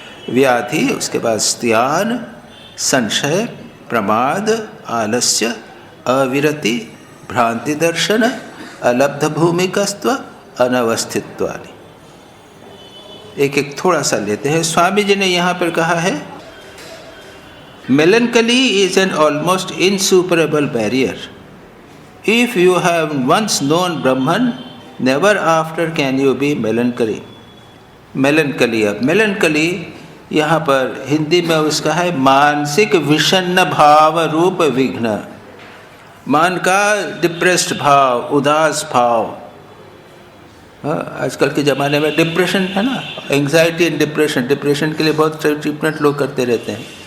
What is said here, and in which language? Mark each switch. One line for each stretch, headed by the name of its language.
Sanskrit: व्याधि, उसके बाद स्त्यान, संशय, प्रमाद, आलस्य, अविरति, भ्रांति दर्शन, अलब्ध भूमिकस्त्व, अनवस्थित्वानि।
Hindi: एक एक थोड़ा सा लेते हैं। स्वामी जी ने यहाँ पर कहा है,
English: melancholy is an almost insuperable barrier. If you have once known Brahman, never after can you be melancholy.
Hindi: Melancholy, अब melancholy यहाँ पर हिंदी में उसका है मानसिक विषण्ण भाव रूप विघ्न। मन का डिप्रेस्ड भाव, उदास भाव। आजकल के ज़माने में डिप्रेशन है ना, एंग्जाइटी एंड डिप्रेशन। डिप्रेशन के लिए बहुत ट्रीटमेंट लोग करते रहते हैं,